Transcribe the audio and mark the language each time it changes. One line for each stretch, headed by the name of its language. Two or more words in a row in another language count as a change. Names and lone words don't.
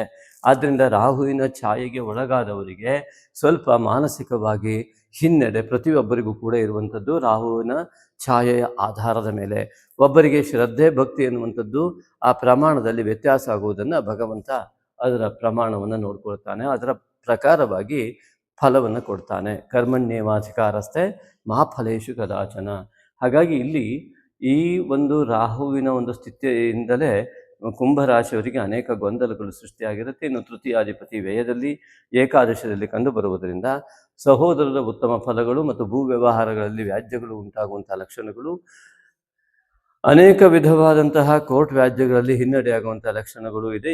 Kannada: ಆದ್ದರಿಂದ ರಾಹುವಿನ ಛಾಯೆಗೆ ಒಳಗಾದವರಿಗೆ ಸ್ವಲ್ಪ ಮಾನಸಿಕವಾಗಿ ಹಿನ್ನಡೆ ಪ್ರತಿಯೊಬ್ಬರಿಗೂ ಕೂಡ ಇರುವಂಥದ್ದು ರಾಹುವಿನ ಛಾಯೆಯ ಆಧಾರದ ಮೇಲೆ. ಒಬ್ಬರಿಗೆ ಶ್ರದ್ಧೆ ಭಕ್ತಿ ಎನ್ನುವಂಥದ್ದು ಆ ಪ್ರಮಾಣದಲ್ಲಿ ವ್ಯತ್ಯಾಸ ಆಗುವುದನ್ನು ಭಗವಂತ ಅದರ ಪ್ರಮಾಣವನ್ನು ನೋಡ್ಕೊಳ್ತಾನೆ, ಅದರ ಪ್ರಕಾರವಾಗಿ ಫಲವನ್ನು ಕೊಡ್ತಾನೆ.
Sanskrit: ಕರ್ಮಣ್ಯೇವಾಧಿಕಾರಸ್ಥೆ ಮಾ ಫಲೇಶು ಕದಾಚನ.
Kannada: ಹಾಗಾಗಿ ಇಲ್ಲಿ ಈ ಒಂದು ರಾಹುವಿನ ಒಂದು ಸ್ಥಿತಿಯಿಂದಲೇ ಕುಂಭರಾಶಿಯವರಿಗೆ ಅನೇಕ ಗೊಂದಲಗಳು ಸೃಷ್ಟಿಯಾಗಿರುತ್ತೆ. ಇನ್ನು ತೃತೀಯಾಧಿಪತಿ ವ್ಯಯದಲ್ಲಿ ಏಕಾದಶದಲ್ಲಿ ಕಂಡು ಬರುವುದರಿಂದ ಸಹೋದರರ ಉತ್ತಮ ಫಲಗಳು ಮತ್ತು ಭೂ ವ್ಯವಹಾರಗಳಲ್ಲಿ ವ್ಯಾಜ್ಯಗಳು ಉಂಟಾಗುವಂತಹ ಲಕ್ಷಣಗಳು, ಅನೇಕ ವಿಧವಾದಂತಹ ಕೋರ್ಟ್ ವ್ಯಾಜ್ಯಗಳಲ್ಲಿ ಹಿನ್ನಡೆಯಾಗುವಂತಹ ಲಕ್ಷಣಗಳು ಇದೆ.